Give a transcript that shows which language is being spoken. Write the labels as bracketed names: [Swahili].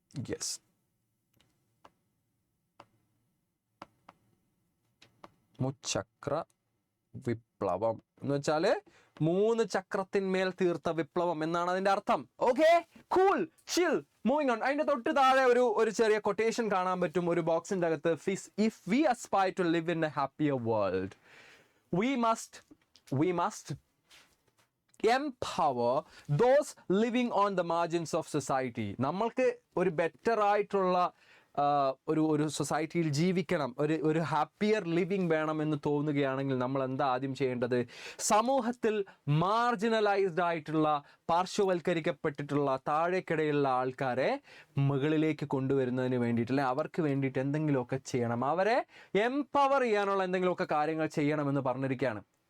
[Malayalam] Yes, മുച്ചക്ര വിപ്ലവം എന്ന് വെച്ചാല് 3 ചക്രത്തിന്മേൽ തീർത്ത വിപ്ലവം എന്നാണ് അതിന്റെ അർത്ഥം. [English] Okay, cool, chill, moving on. [Malayalam] അതിന്റെ തൊട്ട് താഴെ ഒരു ചെറിയ കൊട്ടേഷൻ കാണാൻ പറ്റും ഒരു ബോക്സിന്റെ അകത്ത്. [English] If we aspire to live in a happier world, we must empower those living on the margins of society. [Malayalam] നമ്മൾക്ക് ഒരു ബെറ്റർ ആയിട്ടുള്ള ഒരു സൊസൈറ്റിയിൽ ജീവിക്കണം, ഒരു ഹാപ്പിയർ ലിവിങ് വേണം എന്ന് തോന്നുകയാണെങ്കിൽ നമ്മൾ എന്താ ആദ്യം ചെയ്യേണ്ടത്? സമൂഹത്തിൽ മാർജിനലൈസ്ഡ് ആയിട്ടുള്ള, പാർശ്വവൽക്കരിക്കപ്പെട്ടിട്ടുള്ള, താഴേക്കിടയിലുള്ള ആൾക്കാരെ മുകളിലേക്ക് കൊണ്ടുവരുന്നതിന് വേണ്ടിയിട്ട്, അല്ലെങ്കിൽ അവർക്ക് വേണ്ടിയിട്ട് എന്തെങ്കിലുമൊക്കെ ചെയ്യണം, അവരെ എംപവർ ചെയ്യാനുള്ള എന്തെങ്കിലുമൊക്കെ കാര്യങ്ങൾ ചെയ്യണമെന്ന് പറഞ്ഞിരിക്കുകയാണ്.